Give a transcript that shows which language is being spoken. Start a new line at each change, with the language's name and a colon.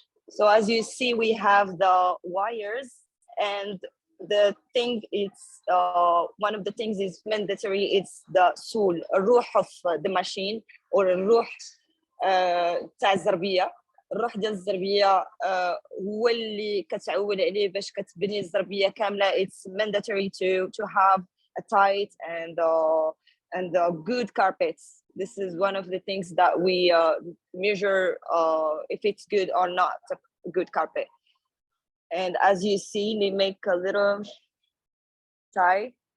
English: So as you see, we have the wires, and the thing is, one of the things is mandatory. It's the soul, الروح of the machine, or
Arabic: الروح تاع الزربية. الروح ديال الزربية هو اللي كتعول عليه باش كتبني الزربية كاملة.
English: It's mandatory to have a tight and good carpets. This is one of the things that we measure if it's good or not, a good carpet. And as you see, they make a little tie.